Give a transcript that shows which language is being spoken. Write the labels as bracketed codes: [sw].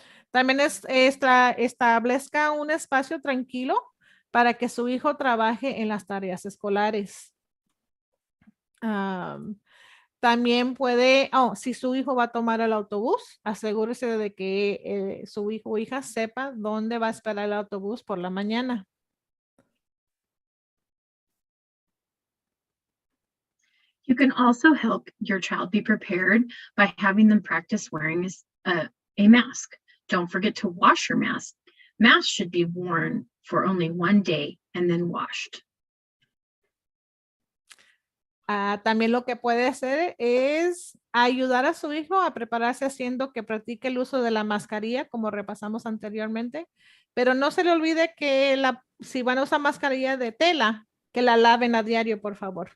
[es] También establezca un espacio tranquilo para que su hijo trabaje en las tareas escolares. También puede, si su hijo va a tomar el autobús, asegúrese de que su hijo o hija sepa dónde va a esperar el autobús por la mañana. [en] You can also help your child be prepared by having them practice wearing a mask. Don't forget to wash your mask. Masks should be worn for only one day and then washed. [es] También lo que puede hacer es ayudar a su hijo a prepararse haciendo que practique el uso de la mascarilla, como repasamos anteriormente, pero no se le olvide que si van a usar mascarilla de tela, que la laven a diario, por favor.